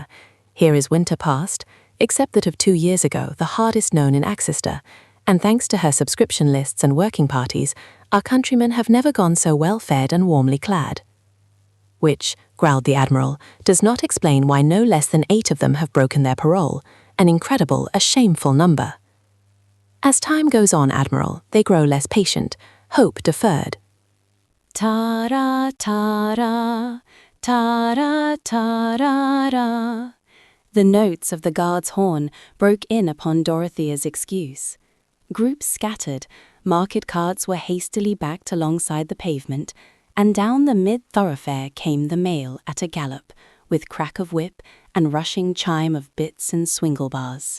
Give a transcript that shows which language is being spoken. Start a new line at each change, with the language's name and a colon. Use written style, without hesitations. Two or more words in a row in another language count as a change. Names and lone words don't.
English: Here is winter past, except that of 2 years ago, the hardest known in Axester, and thanks to her subscription lists and working parties, our countrymen have never gone so well fed and warmly clad." "Which," growled the Admiral, "does not explain why no less than 8 of them have broken their parole, an incredible, a shameful number. As time goes on, Admiral, they grow less patient, hope deferred." Ta-ra, ta-ra, ta-ra, ta-ra-ra. The notes of the guard's horn broke in upon Dorothea's excuse. Groups scattered, market carts were hastily backed alongside the pavement, and down the mid-thoroughfare came the mail at a gallop, with crack of whip and rushing chime of bits and swingle bars.